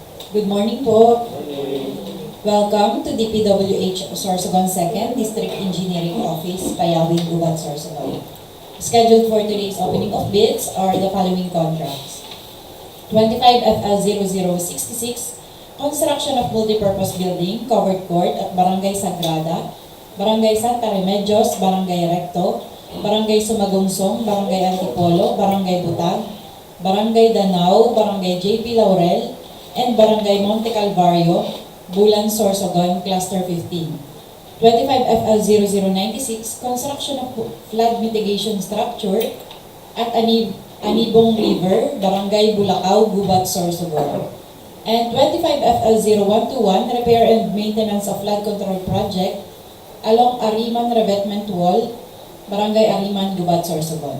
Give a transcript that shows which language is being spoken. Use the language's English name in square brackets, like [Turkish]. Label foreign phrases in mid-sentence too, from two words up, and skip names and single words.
[English] Good morning po. Welcome to DPWH Sorsogon 2nd District Engineering Office, Payawin, Gubat, Sorsogon. Scheduled for today's opening of bids are the following contracts. 25FL0066, construction of multipurpose building, covered court at Barangay Sagrada, Barangay Santa Remedios, Barangay Recto, Barangay Somagongsong, Barangay Antipolo, Barangay Butag, Barangay Danao, Barangay JP Laurel, and Barangay Montecalvario, Bulan, Sorsogon, Cluster 15. 25FL0096, construction of flood mitigation structure at Anibong River, Barangay Bulacao, Gubat, Sorsogon. And 25FL0121, repair and maintenance of flood control project along Ariman Revetment wall, Barangay Ariman, Gubat, Sorsogon.